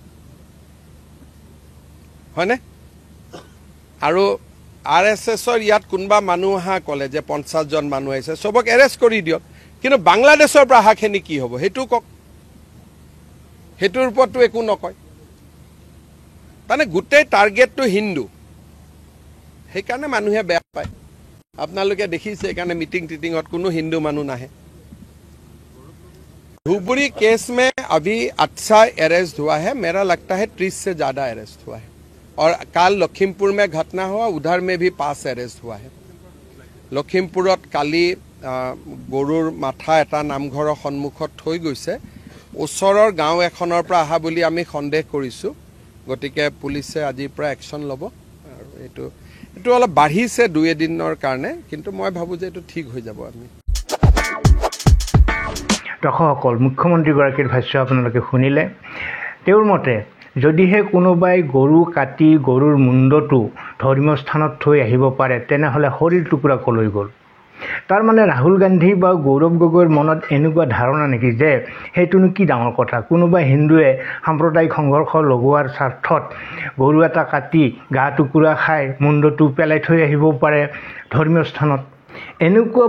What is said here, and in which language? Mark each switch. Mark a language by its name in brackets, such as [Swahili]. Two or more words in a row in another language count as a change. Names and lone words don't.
[Assamese] হয়নে আৰু RSSৰ ইয়াত কোনোবা মানুহ অহা ক'লে যে 50 জন মানুহ আহিছে সবক এৰেষ্ট কৰি দিয়ক কিন্তু বাংলাদেশৰ পৰা অহাখিনি কি হ'ব সেইটো কওক হেতুৰ ওপৰতো একো নকয় মানে গোটেই টাৰ্গেটটো হিন্দু সেইকাৰণে মানুহে বেয়া পায় আপোনালোকে দেখিছে সেইকাৰণে মিটিং টিটিঙত কোনো হিন্দু মানুহ নাহে [Hindi] धुबरी केस में अभी अच्छा अरेस्ट हुआ है मेरा लगता है 30 से ज़्यादा अरेस्ट हुआ है और काल लखीमपुर में घटना हुआ उधर में भी 5 अरेस्ट हुआ है [Assamese] লখীমপুৰত কালি গৰুৰ মাথা এটা নামঘৰ সন্মুখত थৈ গৈছে ওচৰৰ গাঁও এখনৰ পৰা আহা বুলি আমি সন্দেহ কৰিছো গতিকে পুলিচে আজিৰ পৰা একশন ল'ব আৰু এটো অলপ বাঢ়িছে 2 দিনৰ কাৰণে কিন্তু মই ভাবো যে এটো ঠিক হৈ যাব আমি দৰ্শকসকল মুখ্যমন্ত্ৰীগৰাকীৰ ভাষ্য আপোনালোকে শুনিলে তেওঁৰ মতে যদিহে কোনোবাই গৰু কাটি গৰুৰ মুণ্ডটো ধৰ্মীয় স্থানত থৈ আহিব পাৰে তেনেহ'লে শৰীৰ টুকুৰা কলৈ গ'ল তাৰ মানে ৰাহুল গান্ধী বা গৌৰৱ গগৈৰ মনত এনেকুৱা ধাৰণা নেকি যে সেইটোনো কি ডাঙৰ কথা কোনোবা হিন্দুৱে সাম্প্ৰদায়িক সংঘৰ্ষ লগোৱাৰ স্বাৰ্থত গৰু এটা কাটি গা টুকুৰা খাই মুণ্ডটো পেলাই থৈ আহিব পাৰে ধৰ্মীয় স্থানত এনেকুৱা